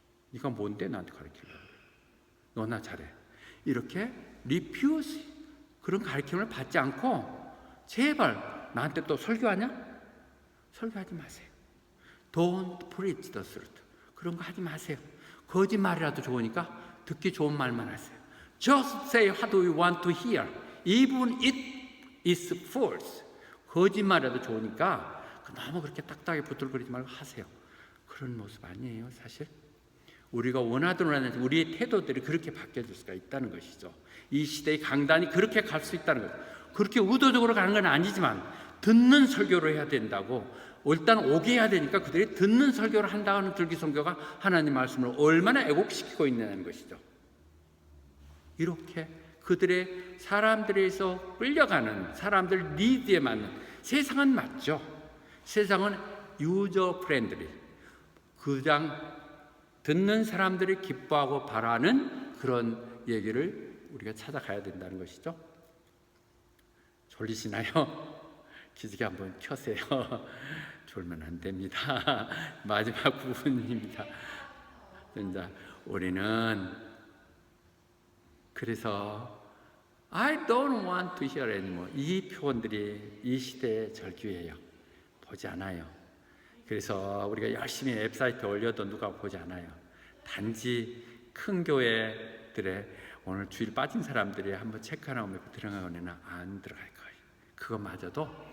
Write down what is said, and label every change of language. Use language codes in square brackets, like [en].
[ko] 네가 뭔데 나한테 가르치려고 그래. 너나 잘해. 이렇게 리퓨스, 그런 가르침을 받지 않고 제발 나한테 또 설교하냐? 설교하지 마세요. [en] Don't preach the truth. [ko] 그런 거 하지 마세요. 거짓말이라도 좋으니까 듣기 좋은 말만 하세요. [en] Just say what we want to hear, even it is false. [ko] 거짓말이라도 좋으니까 너무 그렇게 딱딱하게 부들거리지 말고 하세요. 그런 모습 아니에요, 사실. 우리가 원하든 원하는지 우리의 태도들이 그렇게 바뀌어질 수가 있다는 것이죠. 이 시대의 강단이 그렇게 갈 수 있다는 거죠. 그렇게 의도적으로 가는 건 아니지만 듣는 설교를 해야 된다고, 일단 오게 해야 되니까 그들이 듣는 설교를 한다는 들기성교가 하나님 말씀을 얼마나 애곡시키고 있냐는 것이죠. 이렇게 그들의 사람들에서 끌려가는 사람들 니드에 맞는, 세상은 맞죠. 세상은 유저 프렌들리, 그냥 듣는 사람들이 기뻐하고 바라는 그런 얘기를 우리가 찾아가야 된다는 것이죠. 졸리시나요? 기지개 한번 켜세요. 졸면 안 됩니다. 마지막 부분입니다. 우리는 그래서 [en] I don't want to hear anymore. [ko] 이 표현들이 이 시대에 절규해요. 보지 않아요. 그래서 우리가 열심히 웹사이트에 올려도 누가 보지 않아요. 단지 큰 교회들의 오늘 주일 빠진 사람들이 한번 체크하고 들어가거나 안 들어갈 거예요. 그거마저도.